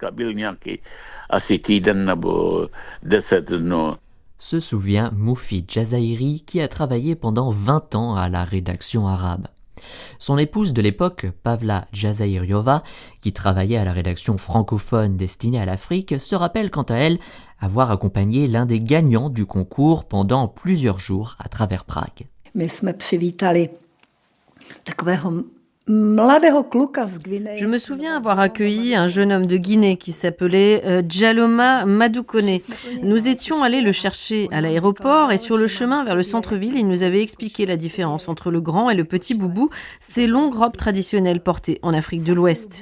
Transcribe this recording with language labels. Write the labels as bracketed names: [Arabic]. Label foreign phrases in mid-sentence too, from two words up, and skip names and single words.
[French] Se souvient Moufi Jazairi qui a travaillé pendant 20 ans à la rédaction arabe. Son épouse de l'époque, Pavla Jazairiova, qui travaillait à la rédaction francophone destinée à l'Afrique, se rappelle quant à elle avoir accompagné l'un des gagnants du concours pendant plusieurs jours à travers Prague. [Czech] My jsme přivítali takového [French] Je me souviens avoir accueilli un jeune homme de Guinée qui s'appelait Djaloma Madoukone. Nous étions allés le chercher à l'aéroport et sur le chemin vers le centre-ville, il nous avait expliqué la différence entre le grand et le petit boubou, ces longues robes traditionnelles portées en Afrique de l'Ouest.